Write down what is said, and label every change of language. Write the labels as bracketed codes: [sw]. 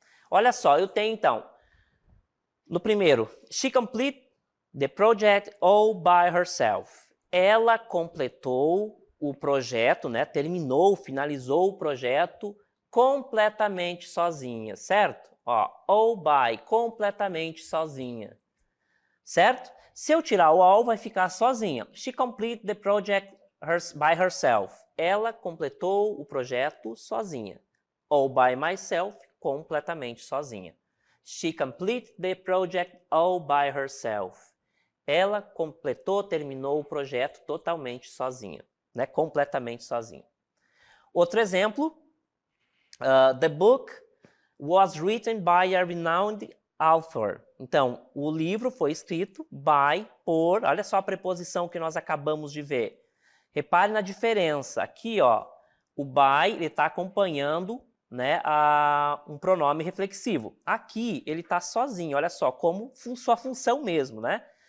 [pt] Olha só, eu tenho então, no primeiro, [en] she completed the project all by herself. [pt] Ela completou o projeto, né? Terminou, finalizou o projeto completamente sozinha, certo? Ó, all by, completamente sozinha, certo? Se eu tirar o all, vai ficar sozinha. [en] She completed the project by herself. [pt] Ela completou o projeto sozinha. [en] All by myself, [pt] completamente sozinha. [en] She completed the project all by herself. [pt] Ela completou, terminou o projeto totalmente sozinha, né? Completamente sozinha. Outro exemplo, [en] the book was written by a renowned author. [pt] Então, o livro foi escrito by, por, olha só a preposição que nós acabamos de ver. Repare na diferença. Aqui, ó, o by, ele está acompanhando, né, um pronome reflexivo. Aqui, ele está sozinho, olha só, como sua função mesmo, né?